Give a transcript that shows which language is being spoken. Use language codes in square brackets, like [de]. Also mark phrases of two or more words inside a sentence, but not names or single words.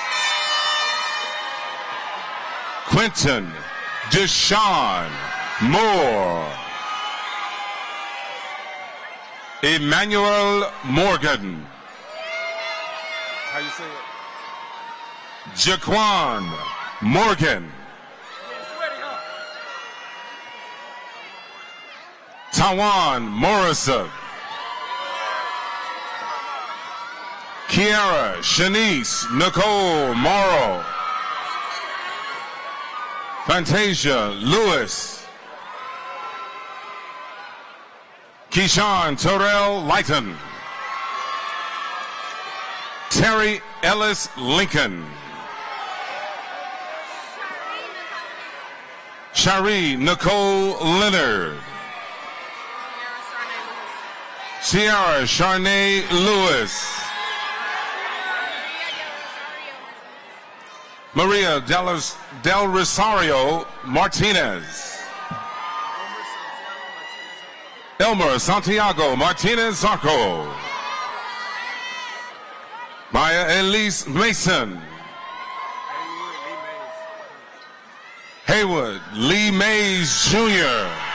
[en] Quentin Deshaun Moore. Emmanuel Morgan. How you say it? Jaquan Morgan. Tawan Morrison. Kiara Shanice Nicole Morrow. Fantasia Lewis. Keyshawn Terrell Lighton. Terry Ellis Lincoln. Shari Nicole Leonard. Sierra Charnay Lewis. Maria Del Rosario Martinez. Elmer Santiago Martinez Zarco. Maya Elise Mason. Haywood Lee Mays Jr.